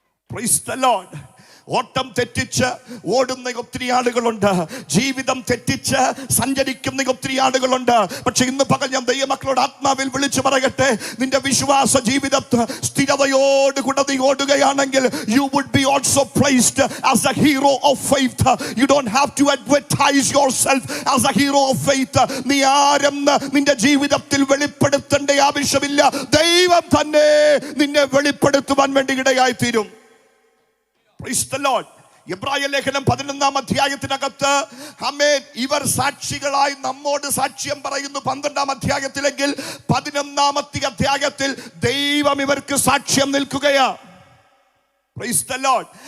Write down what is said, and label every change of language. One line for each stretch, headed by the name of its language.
English: Praise the lord.
Malayalam: ഓട്ടം തെറ്റിച്ച് ഓടുന്ന ഒത്തിരി ആളുകളുണ്ട്, ജീവിതം തെറ്റിച്ച് സഞ്ചരിക്കുന്ന ഒത്തിരി ആളുകളുണ്ട്. പക്ഷെ ഇന്ന് പകൽ ഞാൻ ദൈവമക്കളോട് ആത്മാവിൽ വിളിച്ചു പറയട്ടെ, നിന്റെ വിശ്വാസ ജീവിതത്തെ സ്ഥിരതയോടുകൂടെ നീ ഓടുകയാണെങ്കിൽ
English: you would be also praised as a hero of faith. You don't have to advertise yourself as a hero of faith.
Malayalam: നീ ആരെന്ന് നിന്റെ ജീവിതത്തിൽ വെളിപ്പെടുത്തേണ്ട ആവശ്യമില്ല, ദൈവം തന്നെ നിന്നെ വെളിപ്പെടുത്തുവാൻ വേണ്ടി ഇടയായി തീരും.
English: Praise the Lord.
Malayalam: എബ്രായ ലേഖനം 11-ാം അധ്യായത്തിനകത്ത് ആമേൻ ഇവർ സാക്ഷികളായി നമ്മോട് സാക്ഷ്യം പറയുന്നു 12-ാം അധ്യായത്തിലെങ്കിൽ 11-ാമത്തെ അധ്യായത്തിൽ ദൈവം ഇവർക്ക് സാക്ഷ്യം നിൽക്കുകയാ.
English: Praise the Lord.